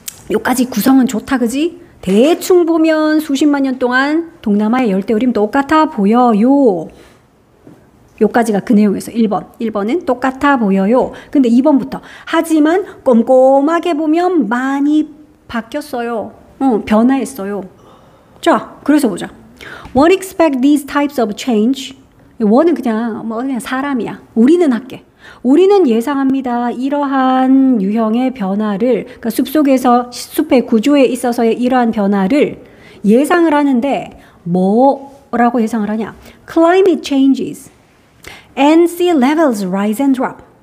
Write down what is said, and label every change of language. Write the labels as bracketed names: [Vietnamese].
[Korean] 요까지 구성은 좋다, 그지? 대충 보면 수십만 년 동안 동남아의 열대우림 똑같아 보여요. 요까지가 그 내용에서 1번. 1번은 똑같아 보여요. 근데 2번부터 하지만 꼼꼼하게 보면 많이 바뀌었어요. 변화했어요. 자, 그래서 보자. [English] One expect these types of change. [Korean] 원은 그냥 사람이야. 우리는 할게. 우리는 예상합니다. 이러한 유형의 변화를, 그러니까 숲속에서 숲의 구조에 있어서의 이러한 변화를 예상을 하는데 뭐라고 예상을 하냐? [English] Climate changes and sea levels rise and drop.